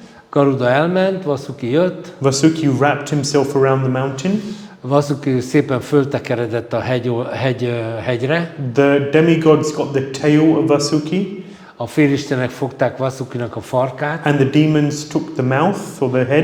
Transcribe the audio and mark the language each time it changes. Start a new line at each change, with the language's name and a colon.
Hungarian: Garuda elment, Vasuki jött.
English: Vasuki wrapped himself around the mountain.
Hungarian: Vasuki szépen föltekeredett a hegyre.
English: The demigods got the tail of Vasuki.
Hungarian: A félistenek fogták Vasukinak a farkát.
English: And the demons took the mouth or the head.